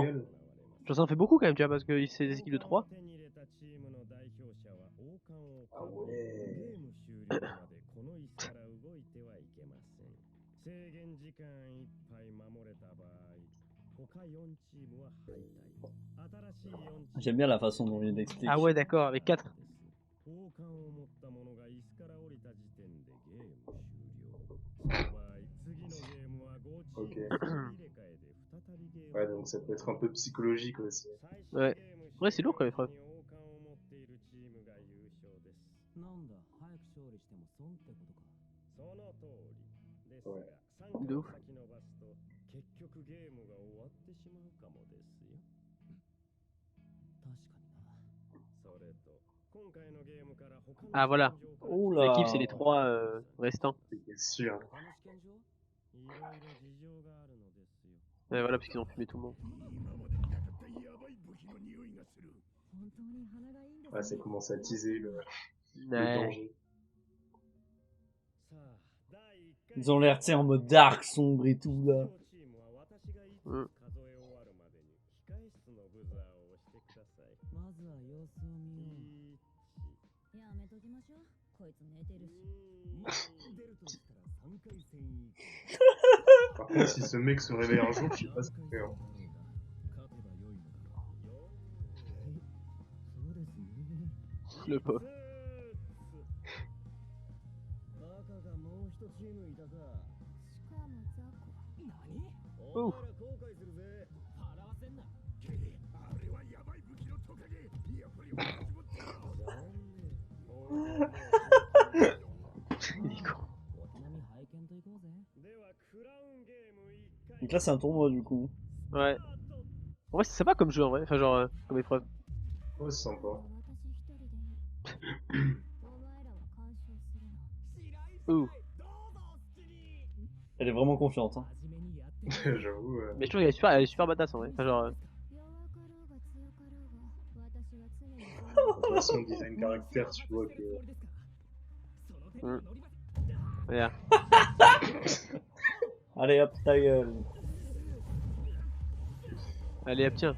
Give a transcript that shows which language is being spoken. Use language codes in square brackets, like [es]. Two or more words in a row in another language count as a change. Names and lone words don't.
[fr] Royal. Je pense que ça en fait beaucoup quand même, tu vois, parce que c'est des équipes de 3. [ja] 手に入れたチームの代表者は王冠を [fr] Ah [ja] ゲ [fr] ouais. [ja] ーム終了までこの椅子から動いてはいけません。制限時間いっぱい守れた場合、他4チームは敗退。新しい4チーム [fr] J'aime bien la façon dont il explique. Ah ouais, d'accord, avec 4. [ja] 王冠を持った者が椅子から降りた時点でゲーム終了。その場合、次のゲームは5チーム [fr] Ok. [ja] 入れ替えで再びゲーム [fr] Ouais, donc ça peut être un peu psychologique aussi. Ouais. Ouais, c'est lourd comme épreuve. [ja] 王冠を持っているチームが優勝です。なんだ、早く勝利しても損ってことか。その通りですはいが、3 どう回先延ばすと結局ゲームが終わってしまうかもですよ。確かにな。それと、今回のゲームから他の [fr] Ah voilà. [ja] 試験場から [fr] Oula. L'équipe c'est les 3 restants. C'est sûr. [ja] 他の試験場？いろいろ事情があるのですよ。 [fr] Ouais, voilà, parce qu'ils ont fumé tout le monde. [ja] 今までなかったやばい武器の匂いがする。本当に鼻がいいんです [fr] Ouais, ça commence à teaser le Ouais. danger. [ja] さあ、第1回 [fr] Ils ont l'air, tu sais, en mode dark, sombre et tout là. [ja] 両チームは私が5つ数え終わるまでに控え室のブザーを押してください。まずは様子を見よう。やめときましょう。こいつ寝てるし。出るとしたら3回戦以 [fr] Par contre, si ce mec se réveille un jour, je sais pas ce qu'il fait. Hein. [ja] 勝てば良いのだろう。そうですね。 [fr] Le pauvre. [ja] 赤がもう一チームいたか。しかも雑魚。何？お前ら後悔するぜ。笑わせんな。あれはヤバい武器のトカゲ。やっぱり同じもったよ。 [fr] Il est con. [ja] お手並み拝見といこうぜ。ではクラウンゲーム1回 [fr] Donc là, c'est un tournoi du coup. Ouais. En vrai, c'est sympa comme jeu en vrai, enfin, genre, comme épreuve. Ouais, c'est sympa. Ouh. Elle est vraiment confiante. Hein. [ja] 真面目にやって [fr] J'avoue. Mais je trouve qu'elle elle est super badass en vrai. Enfin, genre, De toute façon, design caractère, tu vois que. regarde. Allez hop, ta gueule. Allez, hop, tiens.